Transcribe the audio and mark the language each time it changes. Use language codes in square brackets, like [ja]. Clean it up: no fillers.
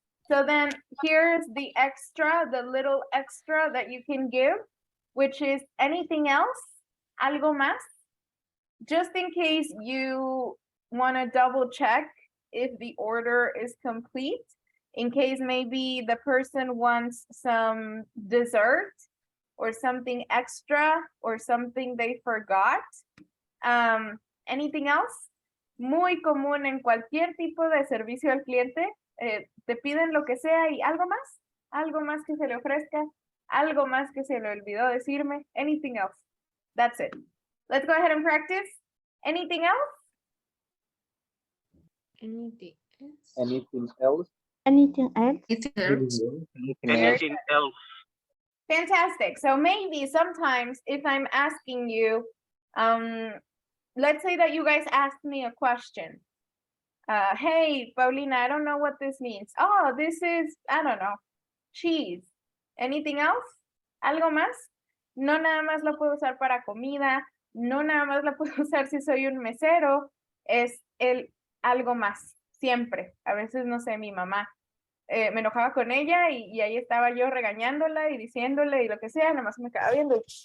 [en] So then here's the extra, the little extra that you can give, which is anything else, [es] algo más, [en] just in case you want to double check if the order is complete, in case maybe the person wants some dessert or something extra or something they forgot. Anything else? [es] Muy común en cualquier tipo de servicio al cliente. Te piden lo que sea y algo más que se le ofrezca, algo más que se le olvidó decirme, [en] anything else. That's it. Let's go ahead and practice. Anything else? Anything else? Anything else? Anything else? Anything else? Fantastic. So maybe sometimes if I'm asking you, let's say that you guys asked me a question. Hey, Paulina, I don't know what this means. Oh, this is, I don't know, cheese. Anything else? [es] ¿Algo más? No nada más lo puedo usar para comida, no nada más lo puedo usar si soy un mesero, es el algo más, siempre. A veces, no sé, mi mamá, me enojaba con ella y ahí estaba yo regañándola y diciéndole y lo que sea, nada más me quedaba viendo.